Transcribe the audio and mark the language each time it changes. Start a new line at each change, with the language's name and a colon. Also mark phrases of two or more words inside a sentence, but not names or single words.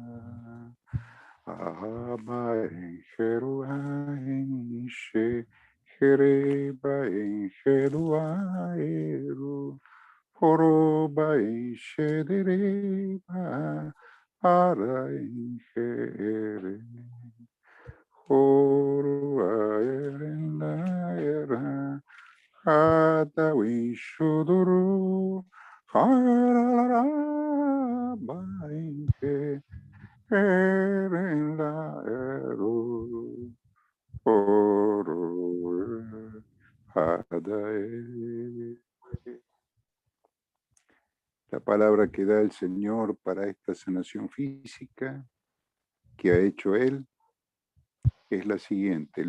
Spanish: Abain Heruain She Herebain Heruairu Horobain Shedereba Arain Here Horuain Laera Hadawi Shuduru Harabain He La palabra que da el Señor para esta sanación física que ha hecho Él que es la siguiente.